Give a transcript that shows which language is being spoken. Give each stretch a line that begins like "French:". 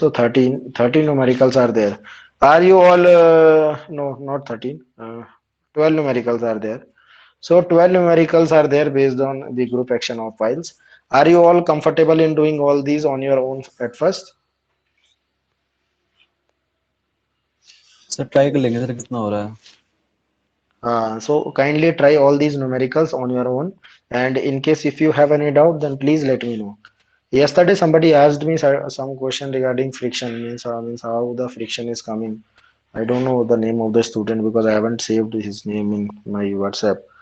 English: So 13 numericals are there. Are you all, no, not 13, 12 numericals are there. So 12 numericals are there based on the group action of files. Are you all comfortable in doing all these on your own at first?
Hindi: Sir try कर लेंगे sir कितना हो रहा है.
English: So kindly try all these numericals on your own. And in case if you have any doubt, then please let me know. Yesterday, somebody asked me some question regarding friction, means how the friction is coming. I don't know the name of the student because I haven't saved his name in my WhatsApp.